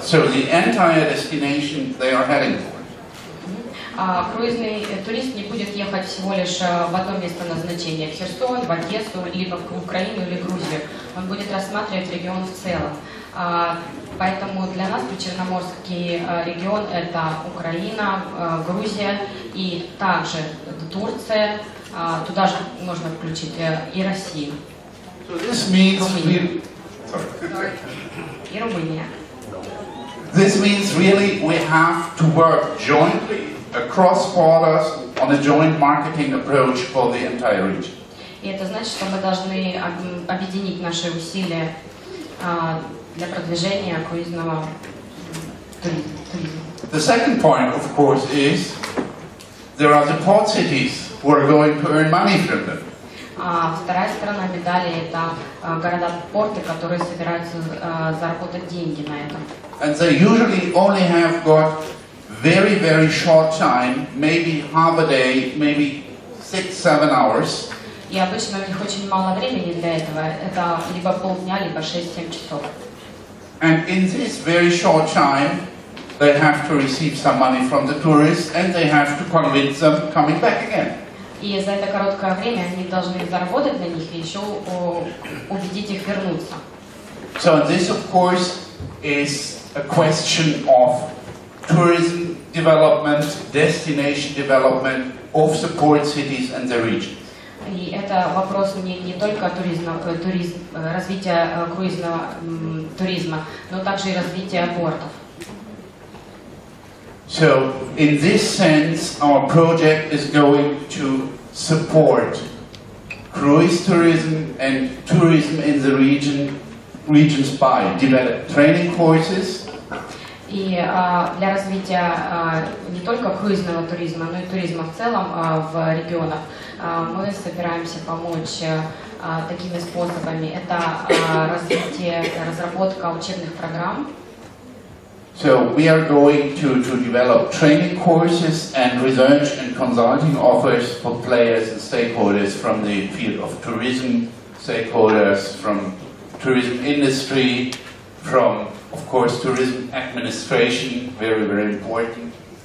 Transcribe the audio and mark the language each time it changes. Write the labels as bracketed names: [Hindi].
[English] So the entire destination they are heading for. [Russian] Круизный турист не будет ехать всего лишь в одно место назначения, в Херсон, в Одессу, либо в Украину или Грузию. Он будет рассматривать регион в целом. Поэтому для нас Причерноморский регион – это Украина, Грузия и также Турция. Туда же можно включить и Россию. [English] So this means [Russian] и Румыния. [English] This means really we have to work jointly across borders on a joint marketing approach for the entire region. [Russian] И это значит, что мы должны объединить наши усилия для продвижения круизного туризма. [English] The second point, of course, is there are the port cities who are going to earn money from them. [Russian] Вторая сторона медали – это города-порты, которые собираются заработать деньги на этом. [English] And they usually only have got very, very short time, maybe half a day, maybe 6-7 hours. [Russian] И обычно у них очень мало времени для этого. Это либо полдня, либо 6-7 часов. [English] And in this very short time, they have to receive some money from the tourists, and they have to convince them coming back again. [Russian] И за это короткое время они должны заработать на них и еще убедить их вернуться. [English] So this, of course, is a question of tourism development, destination development of the port cities and the region. [Russian] И это вопрос не только развития круизного туризма, но также и развития портов. [English] So, in this sense, our project is going to support cruise tourism and tourism in the regions by develop training courses. [Russian] И для развития не только круизного туризма, но и туризма в целом в регионах мы собираемся помочь такими способами. Это развитие, разработка учебных программ. [English] So we are going to develop training courses and research and consulting offers for players and stakeholders from the field of tourism, stakeholders from tourism industry, from, of course, tourism administration, very, very important.